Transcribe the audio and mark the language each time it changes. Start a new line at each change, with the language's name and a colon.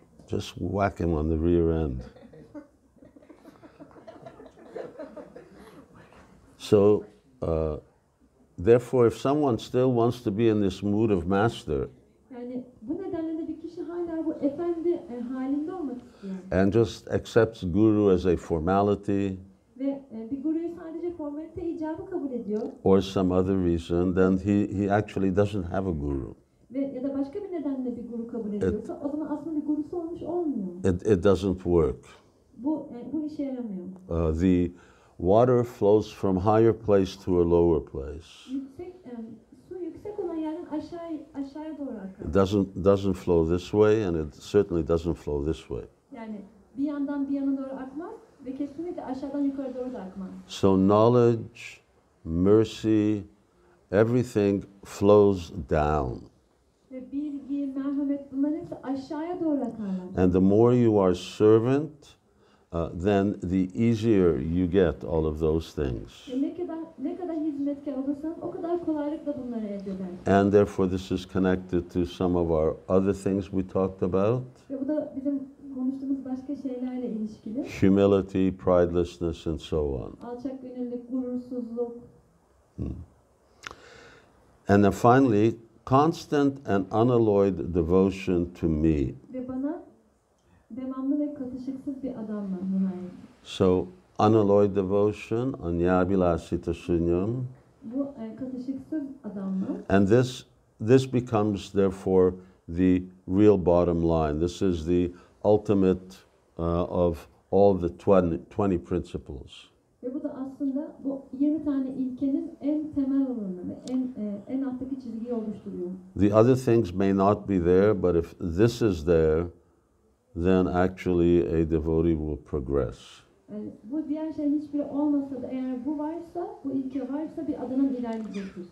English: Just whack him on the rear end. So, therefore, if someone still wants to be in this mood of master,
Turkish: Yani bu nedenle de bir kişi hala bu efendi halinde olmak istiyor.
English: and just accepts guru as a formality
Turkish: Ve bir guruyu sadece formalite icabı kabul ediyor.
English: or some other reason, then he actually doesn't have a guru.
Turkish: Ve ya da başka bir nedenle bir guru kabul ediyorsa o zaman aslında bir gurusu olmuş olmuyor.
English: It doesn't work.
Turkish: Bu işe yaramıyor.
English: The water flows from higher place to a lower place.
Turkish: Su yüksek olan yerden aşağıya doğru akar.
English: It doesn't flow this way, and it certainly doesn't flow this way.
Turkish: Yani bir yandan bir yana doğru akmaz ve kesinlikle aşağıdan yukarı doğru da akmaz.
English: So knowledge, mercy, everything flows down.
Turkish: Ve bilgi, merhamet bunların hepsi aşağıya doğru akarlar.
English: And the more you are servant, then the easier you get all of those things.
Turkish: Ne kadar hizmetkar olursan o kadar kolaylıkla bunları elde edersin.
English: And therefore this is connected to some of our other things we talked about.
Turkish: Ve bu da bizim konuştuğumuz başka şeylerle ilişkili.
English: Humility, pridelessness, and so on.
Turkish: Alçak gönüllülük, gurursuzluk.
English: And then finally, constant and unalloyed devotion to me.
Turkish: Ve bana devamlı ve katışıksız bir adamla nihayet.
English: So, unalloyed devotion,
Sanskrit: anyabilasita sunyam.
Turkish: Bu katışıksız adamla.
English: And this becomes therefore the real bottom line. This is the ultimate of all the 20 principles.
Turkish: Ve bu da aslında bu 20 tane ilkenin en temel olanı ve en alttaki çizgiyi oluşturuyor.
English: The other things may not be there, but if this is there, then actually a devotee will progress.
Turkish: Yani bu diğer şeyin hiçbiri olmasa da eğer bu varsa, bu ilke varsa bir adamın ilerleyecektir.